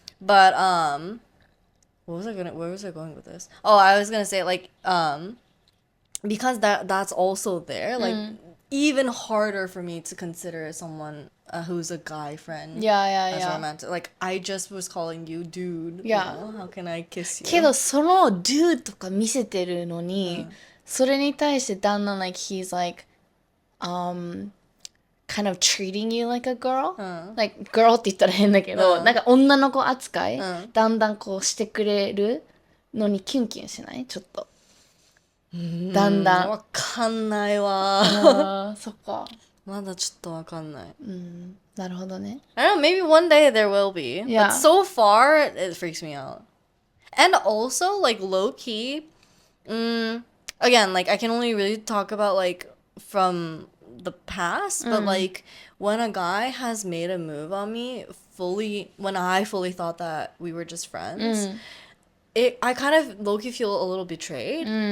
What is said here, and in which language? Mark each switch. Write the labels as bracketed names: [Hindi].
[English] But where was I going with this? Oh, I was gonna say like because that's also there. Like even harder for me to consider someone who's a guy friend as romantic. Like, I just was calling you dude. Yeah. You know? How can I kiss you? [Japanese] けどその dude とか見せてるのに、それに対してだんだん [English] like he's like kind of treating you like a girl、 [Japanese] like girl って言ったら変だけど、なんか女の子扱い、だんだんこうしてくれるのにキュンキュンしない？ちょっとだんだんわかんないわ。あーそっかまだちょっとわかんない。なるほどね。 [English] I don't know, maybe one day there will be. Yeah. But so far, it freaks me out. And also, like, low-key, again, like, I can only really talk about, like, from the past, but, like, when a guy has made a move on me when I fully thought that we were just friends, I kind of low-key feel a little betrayed.